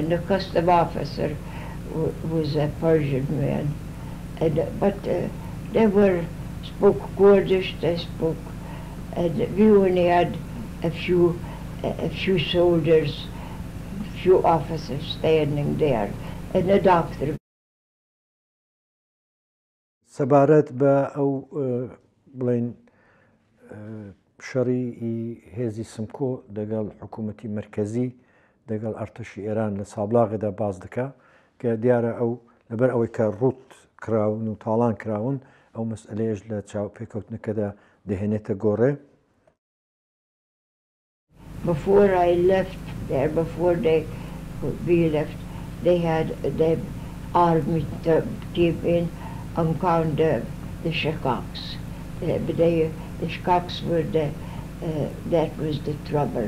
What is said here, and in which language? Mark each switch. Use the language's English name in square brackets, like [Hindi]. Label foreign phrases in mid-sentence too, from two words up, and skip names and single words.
[English] The custom officer was a Persian man, and but they spoke Kurdish. They spoke, and we only had a few soldiers, few officers standing there, and a doctor. [Central Kurdish] سەبارەت بە ئەو بڵێن شەڕی هێزی سمکۆ دەگەڵ حکوومەتی مرکزی دەگەڵ ئەرتەشی ئێران لە سابلاغێدا باز دەکا کە دیارە ئەو لەبەر ئەوەی کە ڕوت کراون و تاڵان کراون ئەو مەسئلەیەش لە چاوپێکەوتنەکەدا دەهێنێتە گۆڕێ. [English] Before I left there, before we left, they had the army came in and found the shakaks. The shakaks were that was the trouble.